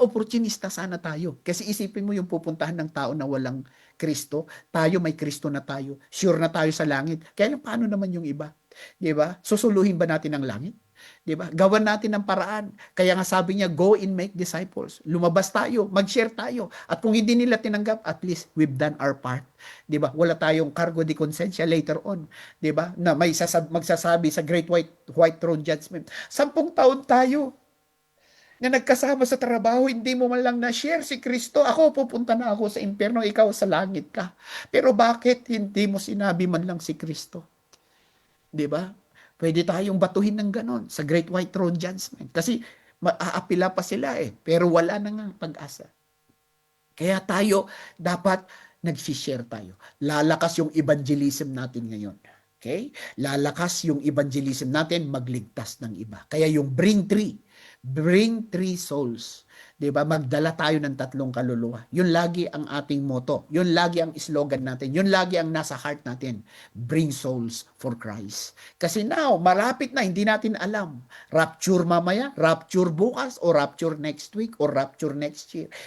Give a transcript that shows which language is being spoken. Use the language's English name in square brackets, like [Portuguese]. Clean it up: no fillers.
[Filipino] Opportunista sana tayo. Kasi isipin mo yung pupuntahan ng tao na walang Kristo, tayo may Kristo na tayo. Sure na tayo sa langit. Kaya lang paano naman yung iba? 'Di ba? Susuluhin ba natin ang langit? 'Di ba? Gawan natin ng paraan. Kaya nga sabi niya, go and make disciples. Lumabas tayo, mag-share tayo. At kung hindi nila tinanggap, [English] at least we've done our part. [Filipino] 'Di ba? Wala tayong cargo de conscience later on, 'di ba? Na may magsasabi sa great white throne judgment. 10 taon tayo na nagkasama sa trabaho, hindi mo man lang na-share si Kristo. Ako, pupunta na ako sa impyerno, ikaw sa langit ka. Pero bakit hindi mo sinabi man lang si Kristo? 'Di ba? Pwede tayong batuhin ng ganon sa Great White Throne Judgment. Kasi maaapila pa sila pero wala na nga pag-asa. Kaya tayo, dapat nag-share tayo. Lalakas yung evangelism natin ngayon. Okay? Lalakas yung evangelism natin, magligtas ng iba. Kaya yung [English] bring three souls. [Filipino] 'Di ba? Magdala tayo ng 3 kaluluwa. Yun lagi ang ating motto. Yun lagi ang slogan natin. Yun lagi ang nasa heart natin. [English] Bring souls for Christ. [Filipino] Kasi now, malapit na, hindi natin alam. Rapture mamaya, rapture bukas, o rapture next week, o rapture next year.